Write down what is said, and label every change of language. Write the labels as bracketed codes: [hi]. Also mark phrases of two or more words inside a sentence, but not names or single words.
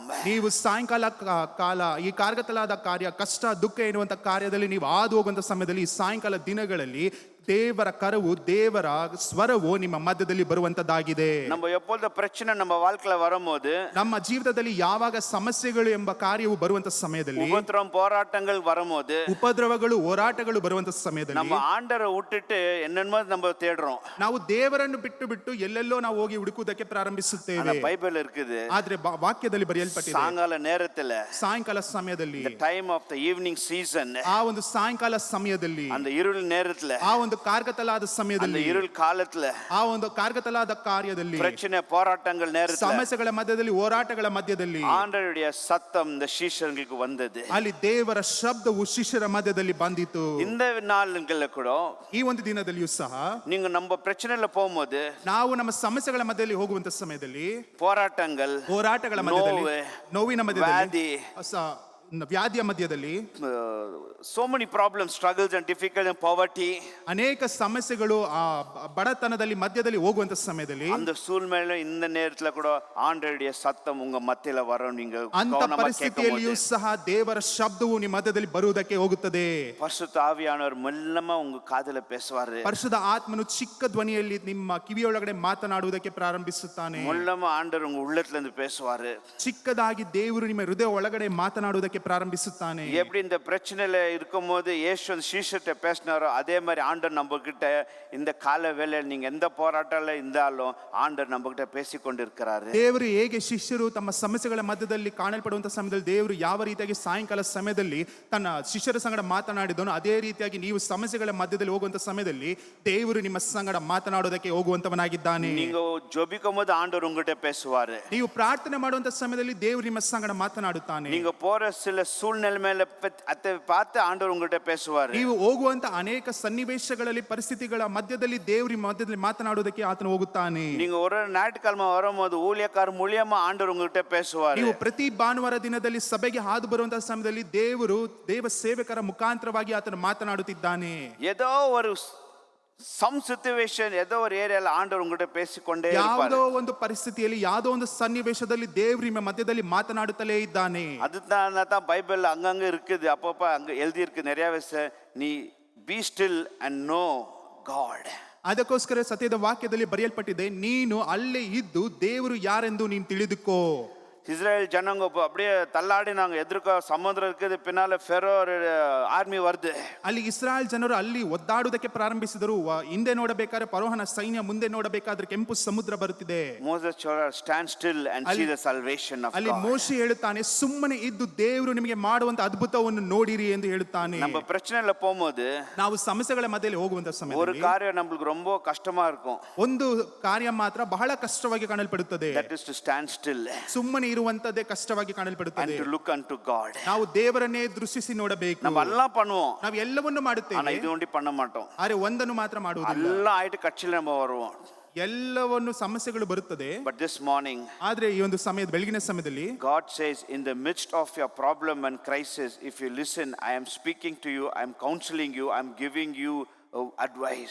[kn] ನೀವು ಸಾಯಂಕಾಲ ಕಾಲ ಈ ಕಾರ್ಗತ್ತಲಾದ ಕಾರ್ಯ, ಕಷ್ಟ ದುಃಖ ಎನ್ನುವಂತ ಕಾರ್ಯದಲ್ಲಿ ನೀವು ಹಾದು ಹೋಗುವಂತ ಸಮಯದಲ್ಲಿ ಈ ಸಾಯಂಕಾಲ ದಿನಗಳಲ್ಲಿ ದೇವರ ಕರವು, ದೇವರ ಸ್ವರವು ನಿಮ್ಮ ಮಧ್ಯದಲ್ಲಿ ಬರುವಂತದ್ದಾಗಿದೆ. [ta] நம்ம எப்பொழுது பிரச்சனை நம்ம வாழ்க்கையில வரும்போது, [kn] ನಮ್ಮ ಜೀವಿತದಲ್ಲಿ ಯಾವಾಗ ಸಮಸ್ಯೆಗಳು ಎಂಬ ಕಾರ್ಯವು ಬರುವಂತ ಸಮಯದಲ್ಲಿ, [ta] ಉಪದ್ರವ போராட்டங்கள் வரும்போது, [kn] ಉಪದ್ರವಗಳು ಹೋರಾಟಗಳು ಬರುವಂತ ಸಮಯದಲ್ಲಿ [ta] நம்ம ஆண்டவரை விட்டுட்டு என்னென்னமோ நம்ம தேடுறோம். [kn] ನಾವು ದೇವರನ್ನು ಬಿಟ್ಟು ಎಲ್ಲೆಲ್ಲೋ ನಾವು ಹೋಗಿ ಹುಡುಕುವುದಕ್ಕೆ ಪ್ರಾರಂಭಿಸುತ್ತೇವೆ. [ta] ಬೈಬಲ್ இருக்குது. [kn] ಆದ್ರೆ ವಾಕ್ಯದಲ್ಲಿ ಬರೆಯಲ್ಪಟ್ಟಿದೆ, [ta] சாயங்கால நேரத்துல, [kn] ಸಾಯಂಕಾಲ ಸಮಯದಲ್ಲಿ, [en] the time of the evening season, [kn] ಆ ಒಂದು ಸಾಯಂಕಾಲ ಸಮಯದಲ್ಲಿ, [ta] அந்த இருள் நேரத்துல, [kn] ಆ ಒಂದು ಒಂದು ಕಾರ್ಗತಲಾದ [ta] அந்த [kn] ಸಮಯದಲ್ಲಿ, [ta] இருள் காலத்துல [kn] ಆ ಒಂದು ಕಾರ್ಗತಲಾದ ಕಾರ್ಯದಲ್ಲಿ, [ta] பிரச்சனை போராட்டங்கள் நேரத்துல [kn] ಸಮಸ್ಯೆಗಳ ಮಧ್ಯದಲ್ಲಿ, ಹೋರಾಟಗಳ ಮಧ್ಯದಲ್ಲಿ [ta] ஆண்டவருடைய சத்தம் இந்த சீஷர்களுக்கு வந்தது. [kn] ಅಲ್ಲಿ ದೇವರ ಶಬ್ದವು ಶಿಷ್ಯರ ಮಧ್ಯದಲ್ಲಿ ಬಂದಿತು. [ta] இந்த நாளுங்கள்ல கூட [kn] ಈ ಒಂದು ದಿನದಲ್ಲಿಯೂ ಸಹ [ta] நீங்க நம்ம பிரச்சனையில போகும்போது [kn] ನಾವು ನಮ್ಮ ಸಮಸ್ಯೆಗಳ ಮಧ್ಯದಲ್ಲಿ ಹೋಗುವಂತ ಸಮಯದಲ್ಲಿ, [ta] போராட்டங்கள், [kn] ಹೋರಾಟಗಳ ಮಧ್ಯದಲ್ಲಿ, ನೋವಿನ ಮಧ್ಯದಲ್ಲಿ, ವ್ಯಾಧಿ, ವ್ಯಾಧಿಯ ಮಧ್ಯದಲ್ಲಿ, [en] so many problems, struggles and difficulties and poverty, [kn] ಅನೇಕ ಸಮಸ್ಯೆಗಳು ಆ ಬಡತನದಲ್ಲಿ ಮಧ್ಯದಲ್ಲಿ ಹೋಗುವಂತ ಸಮಯದಲ್ಲಿ, [ta] அந்த சூழ்நிலையில இந்த நேரத்துல கூட ஆண்டவருடைய சத்தம் உங்க மத்தியில வரும். நீங்க [kn] ಅಂತ [ta] கவனமா [kn] ಪರಿಸ್ಥಿತಿಯಲ್ಲಿಯೂ [ta] கேட்கும்போது [kn] ಸಹ ದೇವರ ಶಬ್ದವು ನಿಮ್ಮ ಮಧ್ಯದಲ್ಲಿ ಬರುವುದಕ್ಕೆ ಹೋಗುತ್ತದೆ. [ta] பரிசுத்த ஆவியானவர் மெல்லமா உங்க காதுல பேசுவாரு. [kn] ಪರಿಶುದ್ಧ ಆತ್ಮನು ಚಿಕ್ಕ ಧ್ವನಿಯಲ್ಲಿ ನಿಮ್ಮ ಕಿವಿಯೊಳಗಡೆ ಮಾತನಾಡುವುದಕ್ಕೆ ಪ್ರಾರಂಭಿಸುತ್ತಾನೆ. [ta] மெல்லமா ஆண்டவர் உங்க உள்ளத்துல இருந்து பேசுவாரு. [kn] ಚಿಕ್ಕದಾಗಿ ದೇವರು ನಿಮ್ಮ ಹೃದಯ ಒಳಗಡೆ ಮಾತನಾಡುವುದಕ್ಕೆ ಪ್ರಾರಂಭಿಸುತ್ತಾನೆ. [ta] எப்படி இந்த பிரச்சனையில இருக்கும்போது இயேசு சீஷர்கிட்ட பேசினாரோ அதே மாதிரி ஆண்டவர் நம்ம கிட்ட இந்த கால வேளையில் நீங்க எந்த போராட்டம்ல இருந்தாலும் ஆண்டவர் நம்ம கிட்ட பேசிக்கொண்டு இருக்கிறாரு. [kn] ದೇವರು ಹೇಗೆ ಶಿಷ್ಯರು ತಮ್ಮ ಸಮಸ್ಯೆಗಳ ಮಧ್ಯದಲ್ಲಿ ಕಾಣಲ್ಪಡುವಂತ ಸಮಯದಲ್ಲಿ ದೇವರು ಯಾವ ರೀತಿಯಾಗಿ ಸಾಯಂಕಾಲ ಸಮಯದಲ್ಲಿ ತನ್ನ ಶಿಷ್ಯರ ಸಂಗಡ ಮಾತನಾಡಿದನೋ ಅದೇ ರೀತಿಯಾಗಿ ನೀವು ಸಮಸ್ಯೆಗಳ ಮಧ್ಯದಲ್ಲಿ ಹೋಗುವಂತ ಸಮಯದಲ್ಲಿ ದೇವರು ನಿಮ್ಮ ಸಂಗಡ ಮಾತನಾಡೋದಕ್ಕೆ ಹೋಗುವಂತವನಾಗಿದ್ದಾನೆ. [ta] நீங்க ஜெபிக்கும் போது ஆண்டவர் உங்ககிட்ட பேசுவாரு. [kn] ನೀವು ಪ್ರಾರ್ಥನೆ ಮಾಡುವಂತ ಸಮಯದಲ್ಲಿ ದೇವರು ನಿಮ್ಮ ಸಂಗಡ ಮಾತನಾಡುತ್ತಾನೆ. [ta] நீங்க போற சில சூழ்நிலை மேல அதை பார்த்து ஆண்டவர் உங்ககிட்ட பேசுவாரு. [kn] ನೀವು ಹೋಗುವಂತ ಅನೇಕ ಸನ್ನಿವೇಶಗಳಲ್ಲಿ, ಪರಿಸ್ಥಿತಿಗಳ ಮಧ್ಯದಲ್ಲಿ ದೇವರು ನಿಮ್ಮ ಮಧ್ಯದಲ್ಲಿ ಮಾತನಾಡುವುದಕ್ಕೆ ಆತನು ಹೋಗುತ್ತಾನೆ. [ta] நீங்க ஒரு ஞாயிற்றுக்கிழமை வரும்போது ஊழியக்கார மூலியமா ஆண்டவர் உங்ககிட்ட பேசுவாரு. [kn] ನೀವು ಪ್ರತಿ ಭಾನುವಾರ ದಿನದಲ್ಲಿ ಸಭೆಗೆ ಹಾದು ಬರುವಂತಹ ಸಮಯದಲ್ಲಿ ದೇವರು ದೇವ ಸೇವಕರ ಮುಖಾಂತರವಾಗಿ ಆತನು ಮಾತನಾಡುತ್ತಿದ್ದಾನೆ. [ta] ஏதோ ஒரு [en] some situation, [ta] ஏதோ ஒரு ஏரியால ஆண்டவர் உங்ககிட்ட பேசிக்கொண்டே இருப்பாரு. [kn] ಯಾವುದೋ ಒಂದು ಪರಿಸ್ಥಿತಿಯಲ್ಲಿ, ಯಾವುದೋ ಒಂದು ಸನ್ನಿವೇಶದಲ್ಲಿ ದೇವರು ನಿಮ್ಮ ಮಧ್ಯದಲ್ಲಿ ಮಾತನಾಡುತ್ತಲೇ ಇದ್ದಾನೆ. [ta] அதுதான் பைபிள்ல அங்கங்க இருக்குது, அப்பப்ப அங்க எழுதி இருக்கு நிறைய விஷயம். [en] நீ be still and know God. [kn] ಅದಕ್ಕೋಸ್ಕರ ಸತ್ಯದ ವಾಕ್ಯದಲ್ಲಿ ಬರೆಯಲ್ಪಟ್ಟಿದೆ, ನೀನು ಅಲ್ಲೇ ಇದ್ದು ದೇವರು ಯಾರೆಂದು ನೀನು ತಿಳಿದುಕೋ. [ta] இஸ்ரேல் ஜனங்க அப்படியே தள்ளாடினாங்க. எதிர்க்க சமுத்திரம் இருக்குது, பின்னால ஃபெரோ ஆர்மி வருது. [kn] ಅಲ್ಲಿ ಇಸ್ರಾಯೇಲ್ ಜನರು ಅಲ್ಲಿ ಒದ್ದಾಡುವುದಕ್ಕೆ ಪ್ರಾರಂಭಿಸಿದರು. ಹಿಂದೆ ನೋಡಬೇಕಾದ್ರೆ ಫರೋಹನ ಸೈನ್ಯ, ಮುಂದೆ ನೋಡಬೇಕಾದ್ರೆ ಕೆಂಪು ಸಮುದ್ರ ಬರುತ್ತಿದೆ. [en] Moses stand still and see the salvation of [kn] ಅಲ್ಲಿ [en] ಗಾಡ್. [kn] ಮೋಶೆ ಹೇಳುತ್ತಾನೆ, ಸುಮ್ಮನೆ ಇದ್ದು ದೇವರು ನಿಮಗೆ ಮಾಡುವಂತ ಅದ್ಭುತವನ್ನು ನೋಡಿರಿ ಎಂದು ಹೇಳುತ್ತಾನೆ. [ta] நம்ம பிரச்சனையில போகும்போது [kn] ನಾವು ಸಮಸ್ಯೆಗಳ ಮಧ್ಯದಲ್ಲಿ ಹೋಗುವಂತ [ta] ஒரு [kn] ಸಮಯದಲ್ಲಿ [ta] காரியம் நம்மளுக்கு ரொம்ப கஷ்டமா இருக்கும். [kn] ಒಂದು ಕಾರ್ಯ ಮಾತ್ರ ಬಹಳ ಕಷ್ಟವಾಗಿ ಕಾಣಲ್ಪಡುತ್ತದೆ. [en] that is to stand still [kn] ಸುಮ್ಮನೆ ಇರುವಂತದ್ದೇ ಕಷ್ಟವಾಗಿ [en] and [kn] ಕಾಣಲ್ಪಡುತ್ತದೆ. [en] to look unto God. [kn] ನಾವು ದೇವರನ್ನೇ ದೃಷ್ಟಿಸಿ ನೋಡಬೇಕು. [ta] நம்ம எல்லாம் பண்ணுவோம், [kn] ನಾವು ಎಲ್ಲವನ್ನೂ [ta] ஆனா [kn] ಮಾಡುತ್ತೇವೆ, [ta] இது ஒண்டி பண்ண மாட்டோம். [kn] ಆದರೆ ಒಂದನ್ನು ಮಾತ್ರ ಮಾಡುವುದಿಲ್ಲ. [ta] எல்லாம் ஆயிட்டு கட்சியில நம்ம வருவோம். [kn] ಎಲ್ಲವನ್ನು ಸಮಸ್ಯೆಗಳು ಬರುತ್ತದೆ. [en] But this morning [kn] ಆದ್ರೆ ಈ ಒಂದು ಸಮಯದ ಬೆಳಗಿನ ಸಮಯದಲ್ಲಿ [en] God says, in the midst of your problem and crisis, if you listen, I am speaking to you, I am counseling you, I am giving you advice.